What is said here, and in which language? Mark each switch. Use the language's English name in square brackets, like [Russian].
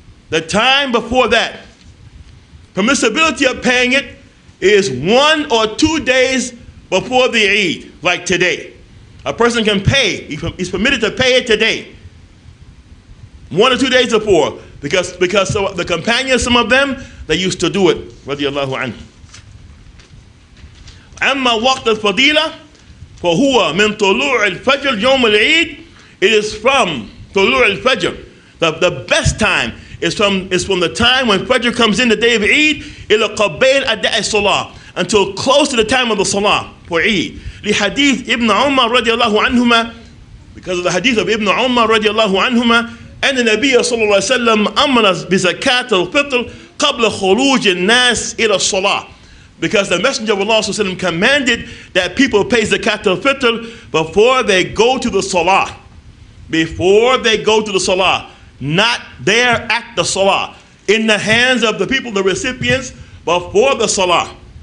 [English] The time before that, permissibility of paying it is 1 or 2 days before the Eid, like today. A person can pay, he's permitted to pay it today. 1 or 2 days before, because the companions, some of them, they used to do it. Radiallahu anhu. [Arabic] أما وقت الفضيلة فهو من طلوع الفجر يوم العيد. [English] It is from [Arabic] طلوع الفجر. [English] The best time is from the time when Fajr comes in the day of Eid [Arabic] إلى قبيل أداء الصلاة, [English] until close to the time of the Salah for Eid. [Arabic] لحديث ابن عمر رضي الله عنهما, [English] because of the hadith of Ibn Umar [Arabic] رضي الله عنهما, أن النبي صلى الله عليه وسلم أمر بزكاة الفطر قبل خروج الناس إلى الصلاة. [English] Because the Messenger of Allah ﷺ commanded that people pay Zakaatul Fitr before they go to the Salah. Before they go to the Salah. Not there at the Salah. In the hands of the people, the recipients, before the Salah.